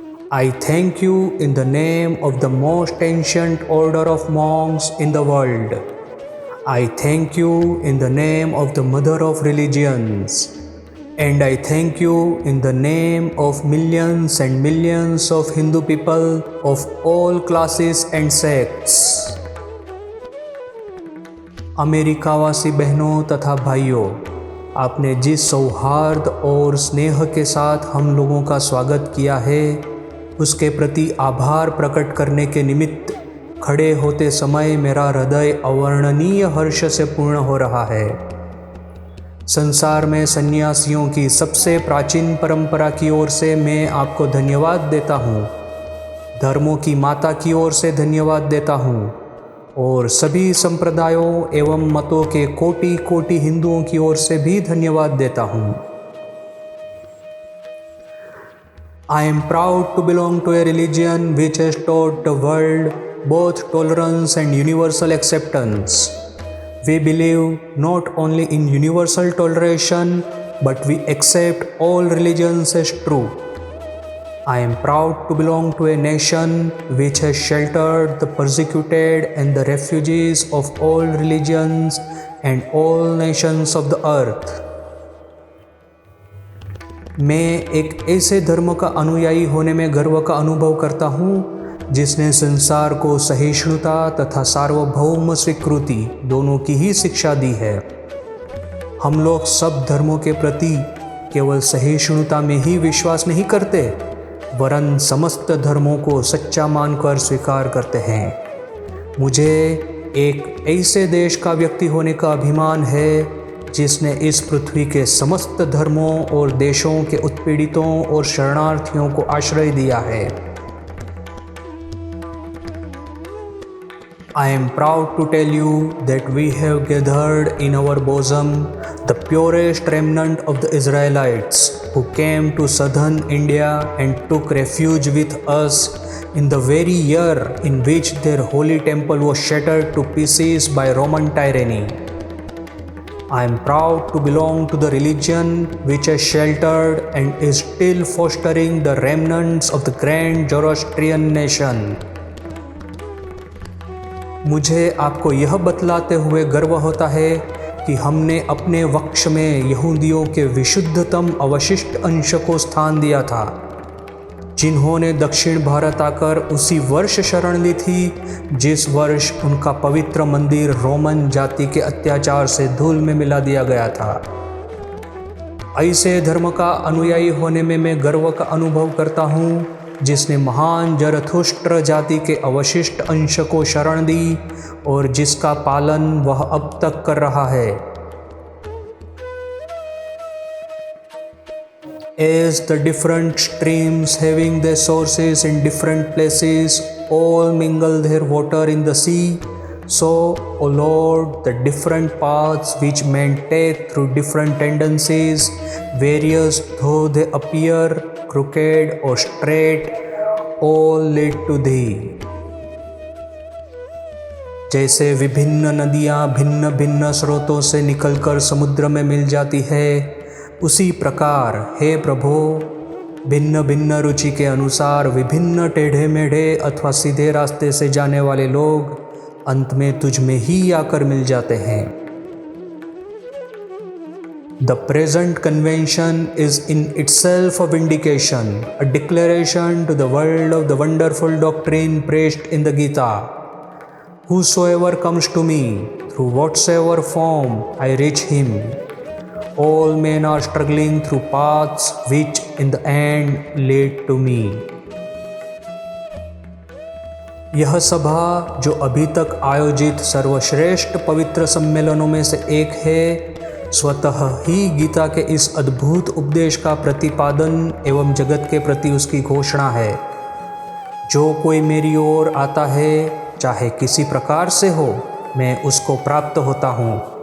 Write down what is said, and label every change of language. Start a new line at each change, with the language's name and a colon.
English: I thank you in the name of the most ancient order of monks in the world. I thank you in the name of the mother of religions. And I thank you in the name of millions and millions of Hindu people of all classes and sects.
Hindi: अमेरिकावासी बहनों तथा भाइयों, आपने जिस सौहार्द और स्नेह के साथ हम लोगों का स्वागत किया है, उसके प्रति आभार प्रकट करने के निमित्त खड़े होते समय मेरा हृदय अवर्णनीय हर्ष से पूर्ण हो रहा है। संसार में सन्यासियों की सबसे प्राचीन परंपरा की ओर से मैं आपको धन्यवाद देता हूँ, धर्मों की माता की ओर से धन्यवाद देता हूँ और सभी संप्रदायों एवं मतों के कोटि कोटि हिंदुओं की ओर से भी धन्यवाद देता हूँ।
English: I am proud to belong to a religion which has taught the world both tolerance and universal acceptance. We believe not only in universal toleration, but we accept all religions as true. I am proud to belong to a nation which has sheltered the persecuted and the refugees of all religions and all nations of the earth.
Hindi: मैं एक ऐसे धर्म का अनुयायी होने में गर्व का अनुभव करता हूँ जिसने संसार को सहिष्णुता तथा सार्वभौम स्वीकृति दोनों की ही शिक्षा दी है। हम लोग सब धर्मों के प्रति केवल सहिष्णुता में ही विश्वास नहीं करते, वरन समस्त धर्मों को सच्चा मानकर स्वीकार करते हैं। मुझे एक ऐसे देश का व्यक्ति होने का अभिमान है जिसने इस पृथ्वी के समस्त धर्मों और देशों के उत्पीड़ितों और शरणार्थियों को आश्रय दिया है।
English: I am proud to tell you that we have gathered in our bosom the purest remnant of the Israelites who came to southern India and took refuge with us in the very year in which their holy temple was shattered to pieces by Roman tyranny. I am proud to belong to the religion which has sheltered and is still fostering the remnants of the grand Zoroastrian nation.
Hindi: मुझे आपको यह बतलाते हुए गर्व होता है कि हमने अपने वक्ष में यहूदियों के विशुद्धतम अवशिष्ट अंश को स्थान दिया था, जिन्होंने दक्षिण भारत आकर उसी वर्ष शरण ली थी जिस वर्ष उनका पवित्र मंदिर रोमन जाति के अत्याचार से धूल में मिला दिया गया था। ऐसे धर्म का अनुयायी होने में मैं गर्व का अनुभव करता हूँ जिसने महान जरथुष्ट्र जाति के अवशिष्ट अंश को शरण दी और जिसका पालन वह अब तक कर रहा है।
English: As the different streams having their sources in different places all mingle their water in the sea, so, O Lord, the different paths which men take through different tendencies, various though they appear, crooked or straight, all lead to Thee.
Hindi: जैसे विभिन्न नदियाँ भिन्न भिन्न स्रोतों से निकलकर समुद्र में मिल जाती है, उसी प्रकार हे प्रभु, भिन्न भिन्न रुचि के अनुसार विभिन्न टेढ़े मेढ़े अथवा सीधे रास्ते से जाने वाले लोग अंत में तुझ में ही आकर मिल जाते हैं।
English: The present convention is in itself a vindication, a declaration to the world of the wonderful doctrine preached in the Gita. Whosoever comes to me, through whatsoever form I reach him. All men are struggling through paths which in the end lead to me.
Hindi: यह सभा जो अभी तक आयोजित सर्वश्रेष्ठ पवित्र सम्मेलनों में से एक है, स्वतः ही गीता के इस अद्भुत उपदेश का प्रतिपादन एवं जगत के प्रति उसकी घोषणा है। जो कोई मेरी ओर आता है, चाहे किसी प्रकार से हो, मैं उसको प्राप्त होता हूँ।